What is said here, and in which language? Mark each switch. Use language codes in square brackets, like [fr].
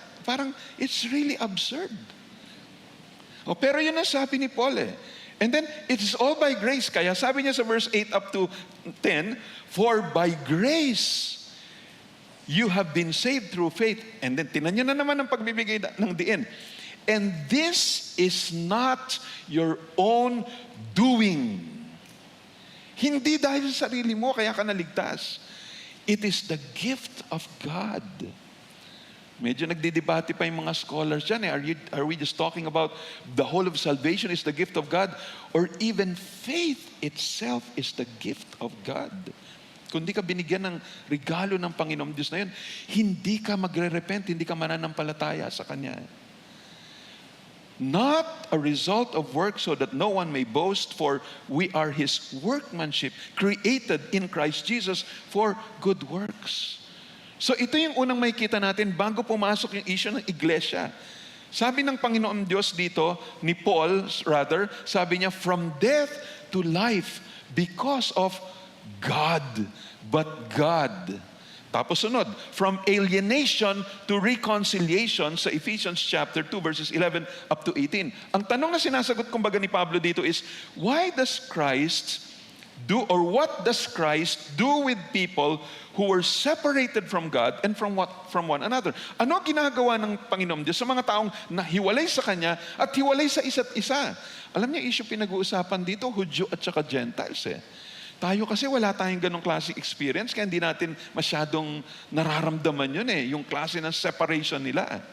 [en] Parang, it's really absurd. [tl] Pero yun ang sabi ni Paul [en] And then, it is all by grace. [tl] Kaya sabi niya sa [en] verse 8 up to 10, for by grace, you have been saved through faith. [tl] And then, tinan niyo na naman ang pagbibigay ng diin. [en] And this is not your own doing. [tl] Hindi dahil sa sarili mo, kaya ka naligtas. [en] It is the gift of God. [tl] Medyo nagdidebate pa yung mga scholars dyan. [en] Are we just talking about the whole of salvation is the gift of God? Or even faith itself is the gift of God? [tl] Kung di ka binigyan ng regalo ng Panginoong Diyos na yun, hindi ka magre-repent, hindi ka mananampalataya sa Kanya. [en] Not a result of work so that no one may boast, for we are His workmanship, created in Christ Jesus for good works. [tl] So ito yung unang makikita natin bago pumasok yung issue ng iglesia. Sabi ng Panginoon Diyos dito, ni Paul rather, sabi niya, [en] from death to life because of God. But God. [tl] Tapos sunod, [en] from alienation to reconciliation sa Ephesians chapter 2 verses 11 up to 18. [tl] Ang tanong na sinasagot kumbaga ni Pablo dito [en] is, why does Christ do, or what does Christ do with people who were separated from God and from one another? [tl] Ano ginagawa ng Panginoon Diyos sa mga taong nahiwalay sa Kanya at hiwalay sa isa't isa? Alam niyo, issue pinag-uusapan dito, Hudyo at saka Gentiles Tayo kasi wala tayong ganong classic experience, kaya hindi natin masyadong nararamdaman yun yung klase ng separation nila.